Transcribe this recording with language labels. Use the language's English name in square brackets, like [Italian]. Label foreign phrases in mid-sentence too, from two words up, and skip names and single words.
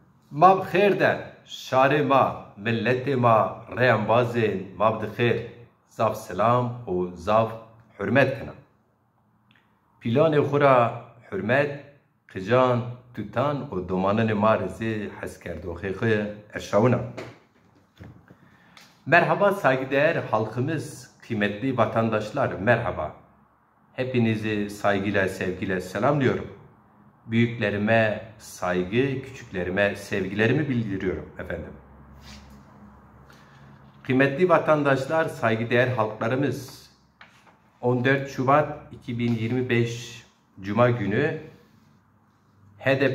[Zaza] Mab xêr de, şarê ma, milletê ma, rêyambazên mab dixêr, zav selam û zav hürmet kina. Pîlanê xwe ra hürmet, qijan, tutan û domananê ma rêzê hezkerdoxê xwe erşawina. [Turkish] Merhaba saygıdeğer halkımız, kıymetli vatandaşlar, merhaba. Hepinizi saygıyla, sevgiyle selamlıyorum. Büyüklerime saygı, küçüklerime sevgilerimi bildiriyorum efendim. Kıymetli vatandaşlar, saygıdeğer halklarımız, 14 Şubat 2025 Cuma günü HDP